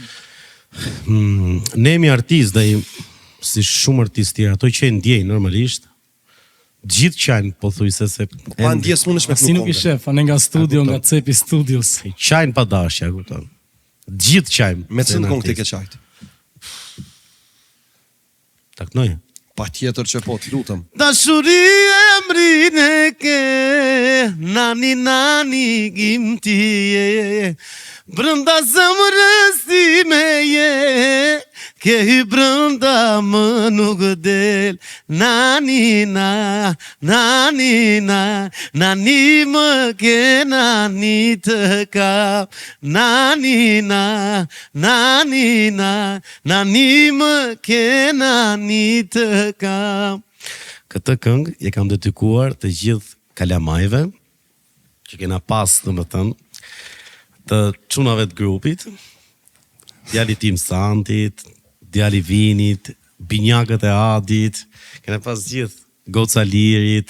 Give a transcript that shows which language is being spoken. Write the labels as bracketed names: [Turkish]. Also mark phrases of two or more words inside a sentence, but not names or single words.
[Albanian] Ne jemi artist dhe si shumë artist tjerë, ato që e ndjejnë normalisht, gjithë qajnë po thuj se Pa ndjes mundesh me Si nuk i shef, anë nga studio, nga cepi studios. qajnë pa dashja, kupton. Gjithë qajnë. Me cilën kong ti ke qajt? Ta kënoje. Pa tjetër që po, t'lutëm. Dashuri emrin e ke, nani nani gimti je, brënda zemrës time je, ke hy brënda më nuk del, nani na, nani na, nani më ke nani të kap, nani na, nani na, nani më ke nani të kap. Këtë këngë je kam dedikuar të gjithë kalamajve që kena pas, domethënë, të çunave të grupit, djali tim Santit, djali Vinit, binjakët e Adit, kena pas gjithë Goca Lirit.